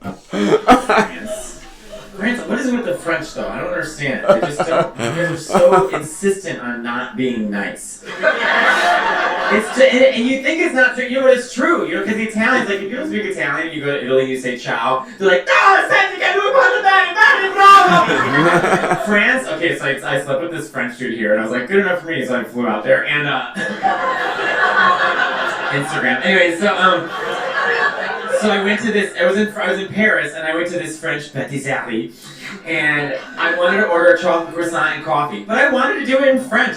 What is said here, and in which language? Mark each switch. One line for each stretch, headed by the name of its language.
English: France, what is it with the French though? I don't understand. They just don't. They're so insistent on not being nice. And you think it's not true, you know, but it's true. You know, because the Italians, like, if you don't speak Italian, you go to Italy, you say ciao. They're like, no,
Italian: senti che lui parla bene, bravo.
English: France, okay, so I slept with this French dude here, and I was like, good enough for me, so I flew out there and Instagram. Anyway, so I went to this. I was in Paris, and I went to this French patisserie, and I wanted to order a chocolate croissant and coffee, but I wanted to do it in French.